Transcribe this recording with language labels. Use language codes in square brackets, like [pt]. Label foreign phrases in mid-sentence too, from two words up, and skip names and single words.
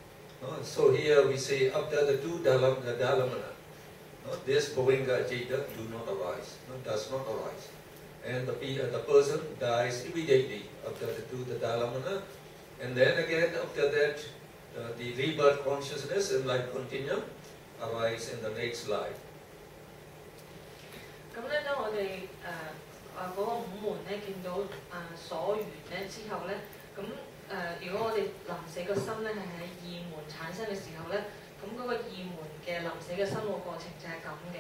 [en] So here we say after the 2 dhalamana, this [pi] bhuvinga citta [en] do not arise, does not arise. And the person dies immediately after the dhalamana. And then again, after that, the rebirth consciousness and life continuum arise in the next life. [yue] 咁咧，當我哋嗰個5門咧見到所緣咧之後咧，咁如果我哋臨死個心咧係喺2門產生嘅時候咧，咁嗰個2門嘅臨死嘅生活過程就係咁嘅。